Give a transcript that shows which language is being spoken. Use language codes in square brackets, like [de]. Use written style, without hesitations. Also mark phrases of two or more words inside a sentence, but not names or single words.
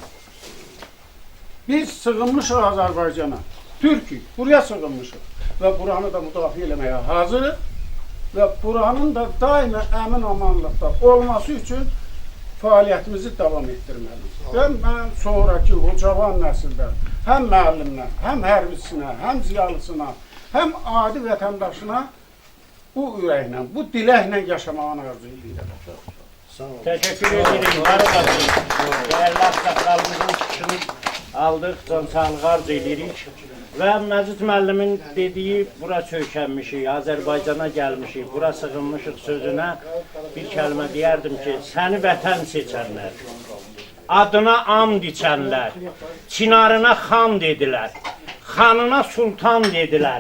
[az] Biz sığınmışıq Azərbaycana, Türkük, buraya sığınmışıq və buranı da müdafiə eləməyə hazırıq və buranın da daima əmin amanlıqda olması üçün fəaliyyətimizi davam etdirməliyik. Və mən sonraki o cavan nəsildə həm müəllimlə, həm hərbiçisinə, həm ziyalısına, həm adi vətəndaşına bu ürəklə, bu diləklə yaşamağını arzu edirəm. [tr] Teşekkür ederim. [az] Var olasın. [tr] Değerli aksakalımızın çıkışını aldık. [az] Can sağlığı arz edirik. Ve Məcid müəllimin dediği bura çökənmişik, Azərbaycana gəlmişik, bura sığınmışıq sözünə bir kəlmə deyərdim ki, səni vətən seçənlər, adına and içənlər, çinarına xan dedilər, xanına sultan dedilər.